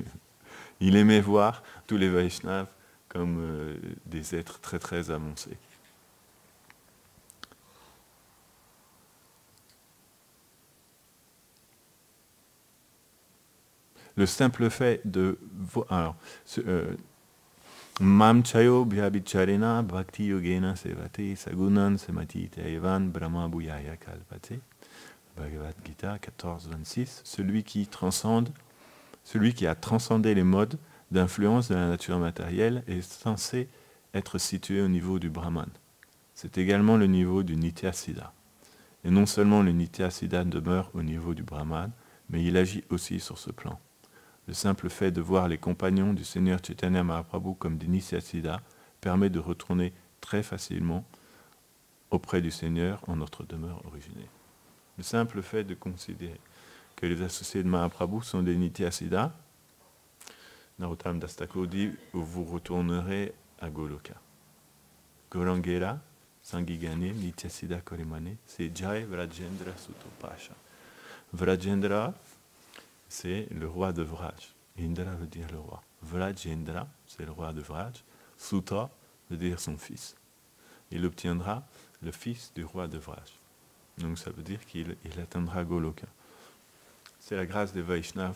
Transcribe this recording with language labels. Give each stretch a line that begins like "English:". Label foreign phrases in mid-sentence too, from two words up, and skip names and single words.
French: Il aimait voir tous les Vaishnavas comme des êtres très très avancés. Le simple fait de... Alors,
Sanskrit: मां च यो ऽव्यभिचारेण भक्ति योगेन सेवते स गुणान् समतीत्य एतान् ब्रह्म भूयाय कल्पते.
French: Bhagavad Gita 14-26. Celui qui a transcendé les modes d'influence de la nature matérielle est censé être situé au niveau du Brahman. C'est également le niveau du Nityasiddha. Et non seulement le Nityasiddha demeure au niveau du Brahman, mais il agit aussi sur ce plan. Le simple fait de voir les compagnons du Seigneur Chaitanya Mahaprabhu comme des Nityasiddhas permet de retourner très facilement auprès du Seigneur en notre demeure originelle. Le simple fait de considérer que les associés de Mahaprabhu sont des Nityasiddhas, Narottam Das Thakur dit, vous retournerez à Goloka.
Bangla: গৌরাঙ্গের, সঙ্গিগণে, নিত্যসিদ্ধ করি মানে, সে যায় ব্রজেন্দ্র সুত পাশ.
French: Vrajendra, c'est le roi de Vraj. Indra veut dire le roi. Vrajendra, c'est le roi de Vraj. Suta veut dire son fils. Il obtiendra le fils du roi de Vraj. Donc ça veut dire qu'il atteindra Goloka. C'est la grâce des Vaishnavas.